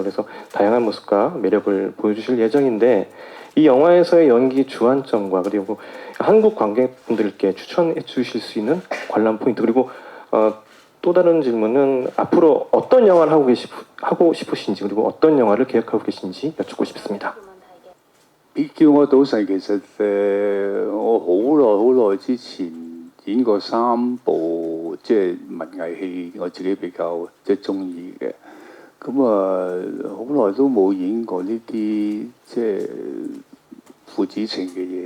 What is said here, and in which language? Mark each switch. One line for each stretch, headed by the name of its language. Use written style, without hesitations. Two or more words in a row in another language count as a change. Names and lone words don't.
Korean: 그래서 다양한 모습과 매력을 보여주실 예정인데 이 영화에서의 연기 주안점과 그리고 한국 관객분들께 추천해 주실 수 있는 관람 포인트, 그리고 또 다른 질문은 앞으로 어떤 영화를 하고 싶으신지, 그리고 어떤 영화를 계획하고 계신지 여쭙고 싶습니다.
Cantonese: 你叫我賭神，其實我好耐之前演過3部即係文藝戲，我自己比較中意嘅。咁好耐都冇演過呢啲即係父子情嘅嘢。